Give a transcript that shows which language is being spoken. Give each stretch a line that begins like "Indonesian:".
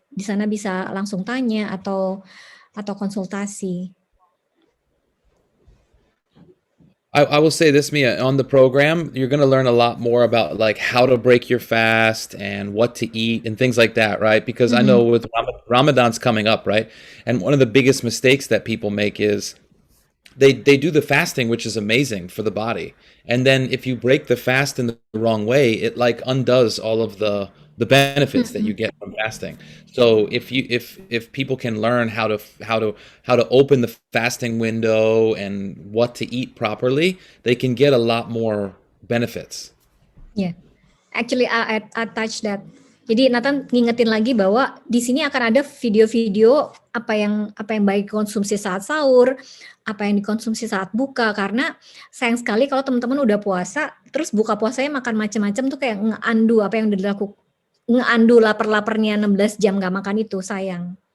Indonesian: Di sana bisa langsung tanya atau konsultasi.
English: I will say this, Mia, on the program, you're going to learn a lot more about like how to break your fast and what to eat and things like that, right? Because I know with Ramadan's coming up, right? And one of the biggest mistakes that people make is they do the fasting, which is amazing for the body. And then if you break the fast in the wrong way, it like undoes all of the benefits that you get from fasting. So if people can learn how to open the fasting window and what to eat properly, they can get a lot more benefits. Yeah, actually I touch that.
Indonesian: Jadi Nathan ngingetin lagi bahwa di sini akan ada video-video apa yang baik konsumsi saat sahur, apa yang dikonsumsi saat buka, karena sayang sekali kalau teman-teman udah puasa terus buka puasanya makan macam-macam tuh kayak ngeandu apa yang udah dilakukan, ngeandu lapar-laparnya 16 jam nggak makan itu, sayang.